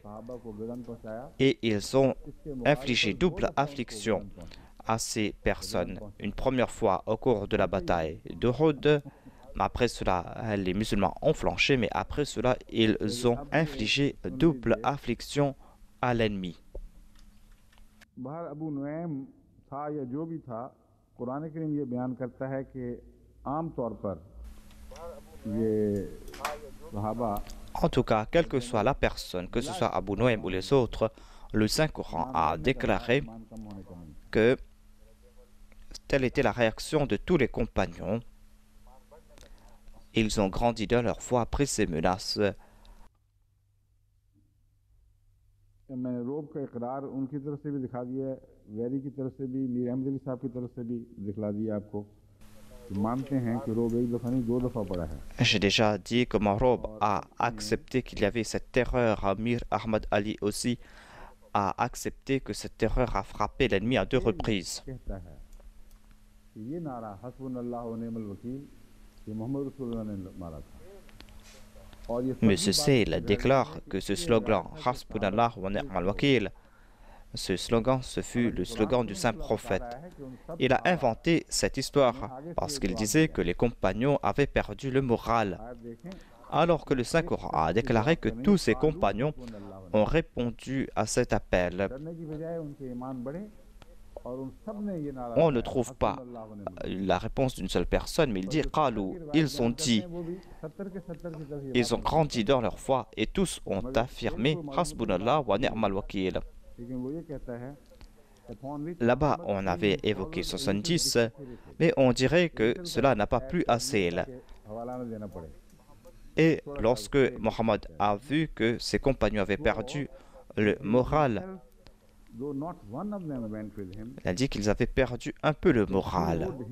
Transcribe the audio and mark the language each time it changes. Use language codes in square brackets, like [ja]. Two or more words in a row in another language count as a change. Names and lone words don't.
[fr] Et ils ont infligé double affliction à ces personnes. Une première fois au cours de la bataille d'Uhud. Après cela, les musulmans ont flanché, mais après cela, ils ont infligé double affliction à l'ennemi. [ur] ابو نعیم تھا یا جو بھی تھا، قرآن کریم یہ بیان کرتا ہے کہ عام طور پر یہ صحابہ [fr] En tout cas, quelle que soit la personne, que ce soit Abu Noaim ou les autres, le Saint-Coran a déclaré que telle était la réaction de tous les compagnons. Ils ont grandi dans leur foi après ces menaces. [ur] مَیں نے رعب کا اقرار ان کی طرف سے بھی دکھا دیا، ویری کی طرف سے بھی، میر احمد علی صاحب کی طرف سے بھی دکھلا دیا آپ کو. مانتے ہیں کہ رعب ایک دفعہ نہیں 2 دفعہ پڑا ہے. [fr] J'ai déjà dit que Marob a accepté qu'il y avait cette terreur. Mir Ahmad Ali aussi a accepté que cette terreur a frappé l'ennemi à 2 reprises. [ur] یہ نعرہ [ar] حسبنا الله ونعم الوكيل [ur] یہ محمد رسول اللہ نے مارا تھا. [fr] Monsieur Sale déclare que ce slogan [ar] حسبنا الله ونعم الوكيل, [fr] ce slogan, ce fut le slogan du saint prophète. Il a inventé cette histoire parce qu'il disait que les compagnons avaient perdu le moral, alors que le Saint-Coran a déclaré que tous ses compagnons ont répondu à cet appel. On ne trouve pas la réponse d'une seule personne, mais il dit Qalou, ils ont dit, ils ont grandi dans leur foi et tous ont affirmé [ar] حسبنا الله ونعم الوكيل. [fr] Là-bas, on avait évoqué 70, mais on dirait que cela n'a pas plu assez. Et lorsque Mohammed a vu que ses compagnons avaient perdu le moral, il a dit qu'ils avaient perdu un peu le moral.